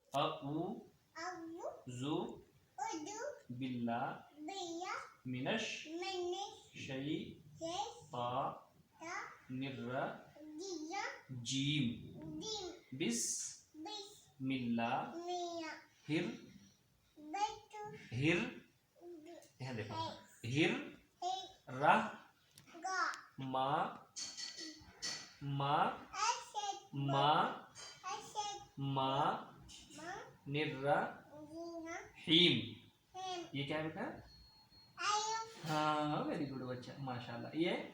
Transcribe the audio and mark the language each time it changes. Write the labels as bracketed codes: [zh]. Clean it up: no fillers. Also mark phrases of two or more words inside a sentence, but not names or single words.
[hi] अऊ जु बिल्ला मिनश शई ता निर्र जीम बिस मिल्ला हिर हिर यहाँ देखो हिर रा मा मा मा मा निर्रा हीम। ये क्या है बेटा? हाँ [en] very good [hi] बच्चा माशाल्लाह। ये